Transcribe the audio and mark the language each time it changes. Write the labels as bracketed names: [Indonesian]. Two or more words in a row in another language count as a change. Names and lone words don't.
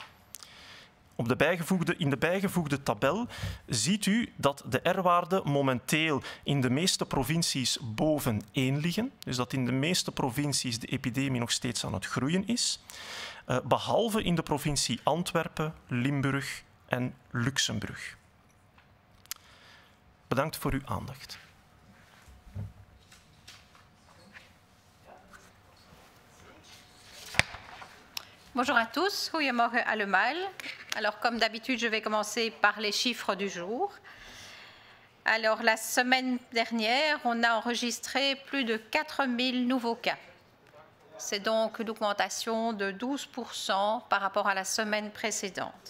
[Dutch] In de bijgevoegde tabel ziet u dat de R-waarden momenteel in de meeste provincies boven 1 liggen. Dus dat in de meeste provincies de epidemie nog steeds aan het groeien is. Behalve in de provincie Antwerpen, Limburg en Luxemburg. Bedankt voor uw aandacht. [French] Bonjour à tous, [Dutch] goedemorgen allemaal. [French] Alors comme d'habitude, je vais commencer par les chiffres du jour. Alors la semaine dernière, on a enregistré plus de 4000 nouveaux cas. C'est donc une augmentation de 12% par rapport à la semaine précédente.